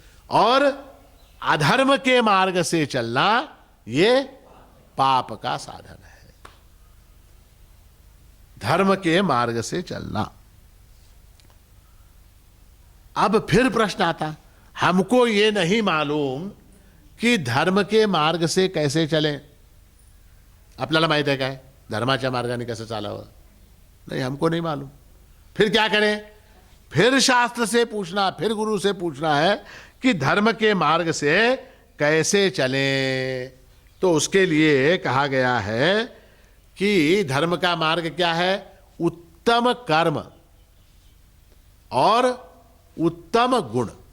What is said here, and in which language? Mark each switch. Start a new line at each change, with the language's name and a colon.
Hindi: और अधर्म के मार्ग से चलना यह पाप का साधन है। धर्म के मार्ग से चलना। अब फिर प्रश्न आता, हमको ये नहीं मालूम कि धर्म के मार्ग से कैसे चलें।
Marathi: आपल्याला माहित आहे काय धर्माच्या मार्गाने कसं चालावं?
Hindi: नहीं, हमको नहीं मालूम। फिर क्या करें? फिर शास्त्र से पूछना, फिर गुरु से पूछना है कि धर्म के मार्ग से कैसे चलें। तो उसके लिए कहा गया है कि धर्म का मार्ग क्या है? उत्तम कर्म और उत्तम गुण।